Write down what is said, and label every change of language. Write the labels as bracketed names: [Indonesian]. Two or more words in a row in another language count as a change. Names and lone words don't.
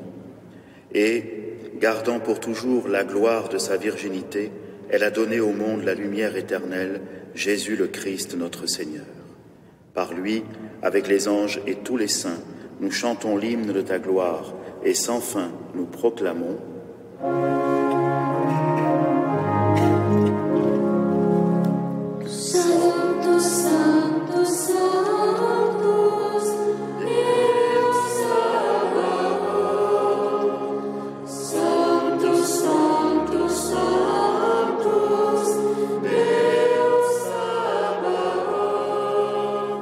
[French] Et, gardant pour toujours la gloire de sa virginité, elle a donné au monde la lumière éternelle, Jésus le Christ notre Seigneur. Par lui, avec les anges et tous les saints, nous chantons l'hymne de ta gloire et sans fin nous proclamons [Latin] Sanctus, Sanctus, Sanctus, Deus Sabaoth. Sanctus, Sanctus, Sanctus, Deus Sabaoth.